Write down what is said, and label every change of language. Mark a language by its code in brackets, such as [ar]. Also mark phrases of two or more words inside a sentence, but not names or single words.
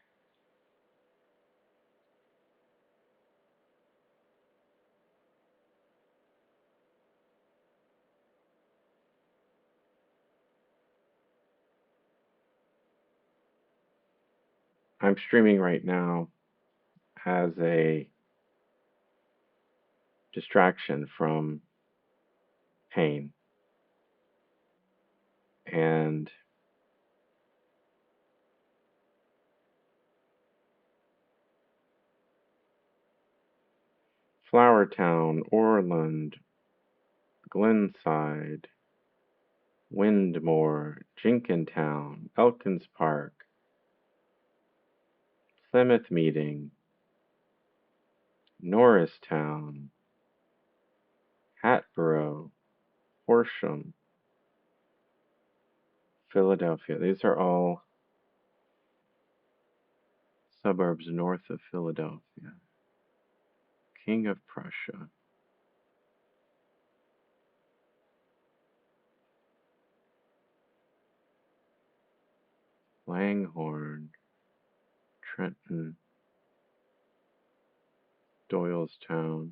[en] I'm streaming right now as a distraction from pain. And Flowertown, Orland, Glenside, Windmore, Jenkintown, Elkins Park, Plymouth Meeting, Norristown, Hatboro, Horsham, Philadelphia. These are all suburbs north of Philadelphia. King of Prussia, Langhorne, Trenton, Doylestown.